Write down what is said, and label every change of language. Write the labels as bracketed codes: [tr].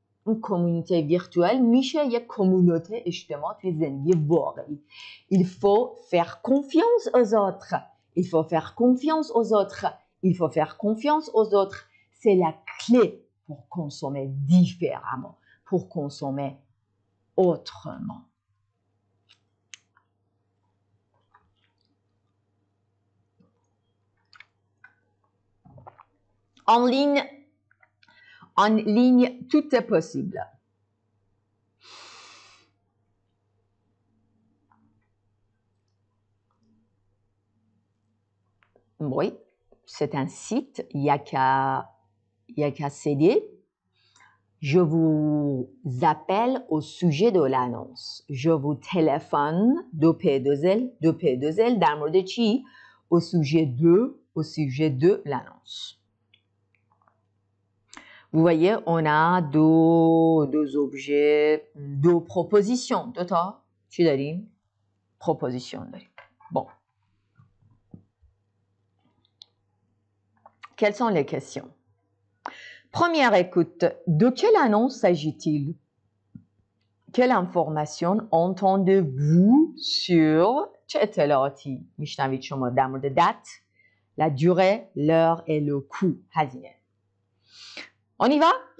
[fr] Une communauté virtuelle, [fa] میشه یک communauté اجتماع توی زندگی واقعی. [fr] Il faut faire confiance aux autres. Il faut faire confiance aux autres. Il faut faire confiance aux autres. C'est la clé pour consommer différemment, pour consommer autrement. En ligne, tout est possible. Oui, c'est un site, il n'y a qu'à céder. Je vous appelle au sujet de l'annonce. Je vous téléphone de P2L [fa] در مورد چی؟ [fr] au sujet de l'annonce. Vous voyez, on a deux objets, deux propositions. [fa] دو تا چی داریم؟ proposition داریم. [fr] Bon. Quelles sont les questions? Première écoute, de quelle annonce s'agit-il? Quelle information entendez-vous sur [fa] چه اطلاعاتی میشنوید شما در مورد [fr] date, la durée, l'heure et le coût هزینه. On y va?